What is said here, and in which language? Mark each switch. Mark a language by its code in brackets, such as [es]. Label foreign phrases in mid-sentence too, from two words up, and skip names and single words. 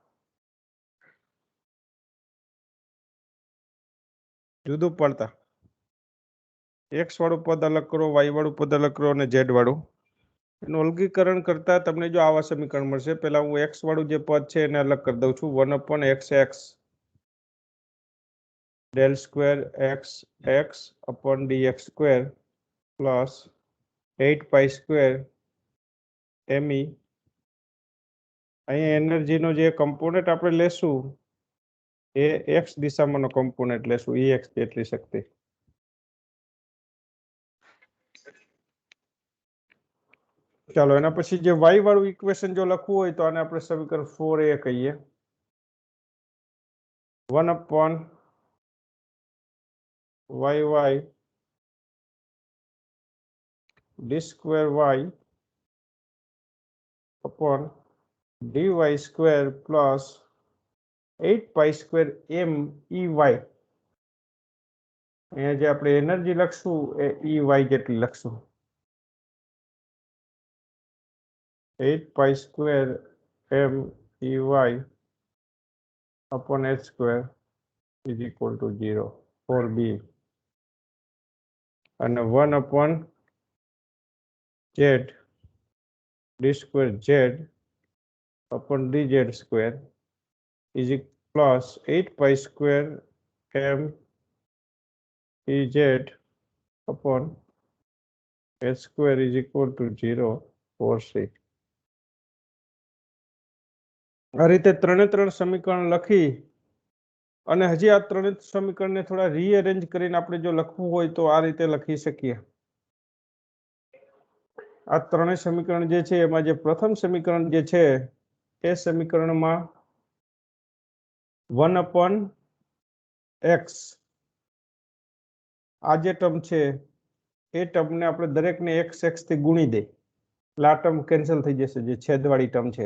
[gu] જુદું પડતા એક્સ વાળું પદ અલગ કરો વાય વાળું પદ અલગ કરો અને ઝેડ વાળું એનું અલગીકરણ કરતા તમને જો આવા સમીકરણ મળશે, પહેલા હું x વાળું જે પદ છે એને અલગ કરી દઉં છું. [en] 1/xx del square x upon dx square plus 8 pi square me. [gu] અહીંયા એનર્જીનો જે કમ્પોનન્ટ આપણે લેશું એ x દિશામાંનો કમ્પોનન્ટ લેશું, ex જેટલી શક્તિ. ચાલો એના પછી જે y વાળું ઇક્વેશન જો લખવું હોય તો આને આપણે સમીકરણ 4a કહીએ. [en] 1/yy d square y upon dy square plus 8 pi square m ey. [gu] અહીંયા જે આપણે એનર્જી લખશું એ ey જેટલી લખશું. [en] 8 pi square m ey upon h square is equal to 0 for b. And 1 upon z d square z upon dz square is plus 8 pi square m ez upon h square is equal to 0 for c. [gu] આ રીતે ત્રણે ત્રણ સમીકરણ લખી અને હજી આ ત્રણે સમીકરણને થોડા રીઅરેન્જ કરીને આપણે જો લખવું હોય તો આ રીતે લખી શકીએ. આ ત્રણેય સમીકરણ જે છે એમાં જે પ્રથમ સમીકરણ જે છે એ સમીકરણમાં 1/x આ જે ટર્મ છે એ ટર્મને આપણે દરેકને x થી ગુણી દે એટલે આ ટર્મ કેન્સલ થઈ જશે, જે છેદવાળી ટર્મ છે.